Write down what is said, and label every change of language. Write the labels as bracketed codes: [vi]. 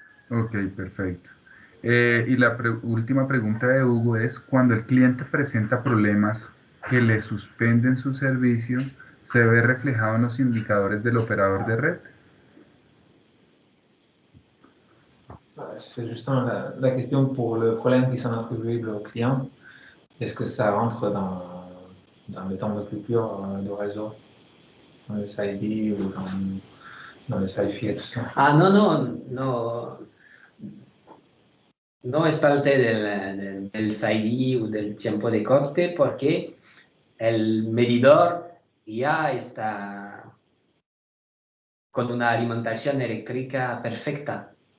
[es] Ok, perfecto. Y la última pregunta de Hugo es, cuando el cliente presenta problemas que le suspenden su servicio, ¿se ve reflejado en los indicadores del operador de red? [fr] C'est justement la question pour le problème qui sont attribués au client. Est-ce que ça rentre dans le temps de coupure de réseau, dans le SID ou dans le SIFI et tout ça? [es] Ah, no es parte del SID o del tiempo de corte porque el medidor ya está con una alimentación eléctrica perfecta.